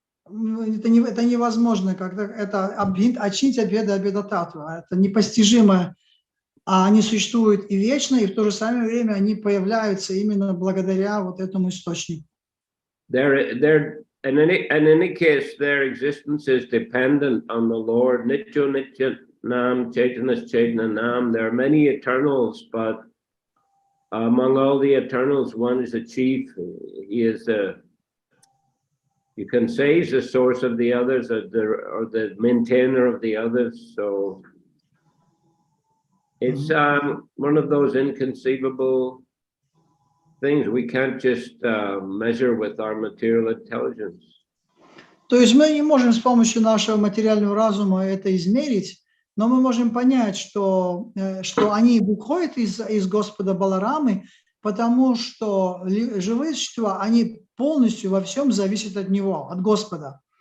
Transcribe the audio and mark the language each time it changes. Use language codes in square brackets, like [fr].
[ru] Это невозможно, когда это Ачинтя Беда Беда Татва. Это непостижимо. А они существуют и вечно, и в то же самое время они появляются именно благодаря вот этому источнику. [en] In any case, their existence is dependent on the Lord. [sa] Nityo Nitya Nam, Chaitanas Chaitana Nam. [en] There are many eternals, but among all the eternals, one is the chief. He is you can say he's the source of the others, or the maintainer of the others. So it's one of those inconceivable things we can't just measure with our material intelligence. [ru] То есть мы не можем с помощью нашего материального разума это измерить, но мы можем понять, что они выходят из Господа Баларамы, потому что живые существа, они полностью во всем зависят от Него, от Господа.